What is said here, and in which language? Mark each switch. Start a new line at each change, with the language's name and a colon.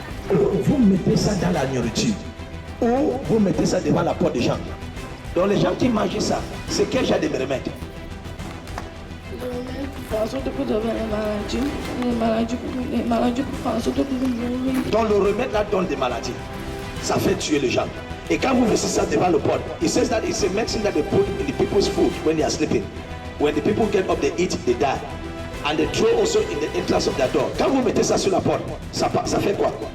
French: Vous mettez ça dans la nourriture. Ou vous mettez ça devant la porte des gens. Donc les gens qui mangent ça, c'est quel genre de remède? Le remède pour faire en sorte que vous avez les maladies pour faire en sorte que vous mourrez. Donc le remède là donne des maladies. Ça fait tuer les gens. Et quand vous mettez ça devant le pot,
English: it says that it's a medicine that they put in the people's food when they are sleeping. When the people get up, they eat, they die. And they throw also in the entrance of their door.
French: Quand vous mettez ça sur la porte, ça fait quoi?